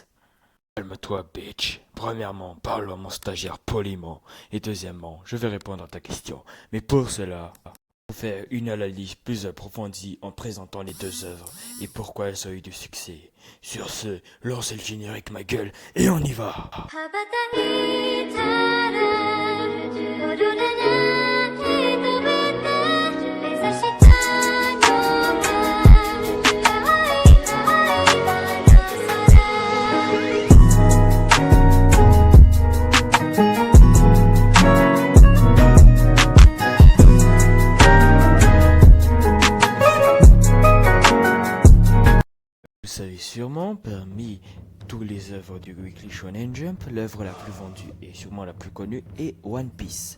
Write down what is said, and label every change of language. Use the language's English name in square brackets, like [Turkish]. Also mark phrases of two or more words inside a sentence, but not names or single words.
[French] Calme-toi, bitch. Premièrement, parle à mon stagiaire poliment. Et deuxièmement, je vais répondre à ta question. Mais pour cela, faut faire une analyse plus approfondie en présentant les deux œuvres et pourquoi elles ont eu du succès. Sur ce, lancez le générique, ma gueule, et on y va! [Japanese] 羽ばたいたらオーロラなんて飛べて目指したのは青い [French] Vous savez sûrement, parmi tous les œuvres du Weekly Shonen Jump, l'œuvre la plus vendue et sûrement la plus connue est One Piece.